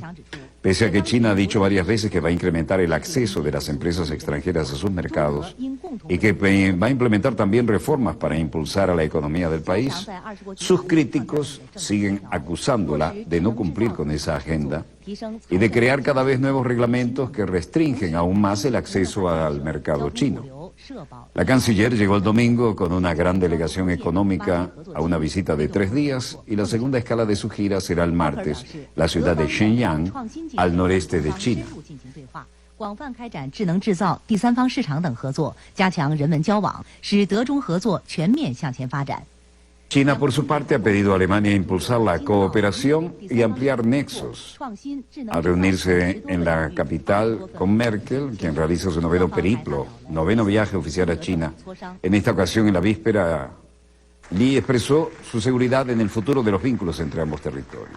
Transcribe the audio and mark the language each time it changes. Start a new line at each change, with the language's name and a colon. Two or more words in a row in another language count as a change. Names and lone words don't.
Spanish: Pese a que China ha dicho varias veces que va a incrementar el acceso de las empresas extranjeras a sus mercados y que va a implementar también reformas para impulsar a la economía del país, sus críticos siguen acusándola de no cumplir con esa agenda y de crear cada vez nuevos reglamentos que restringen aún más el acceso al mercado chino. La canciller llegó el domingo con una gran delegación económica a una visita de 3 días y la segunda escala de su gira será el martes, la ciudad de Shenyang, al noreste de China.
Chinese: 广泛开展智能制造、第三方市场等合作，加强人文交往，使德中合作全面向前发展。
Spanish: China, por su parte, ha pedido a Alemania impulsar la cooperación y ampliar nexos. Al reunirse en la capital con Merkel, quien realiza su noveno viaje oficial a China, en esta ocasión, en la víspera, Li expresó su seguridad en el futuro de los vínculos entre ambos territorios.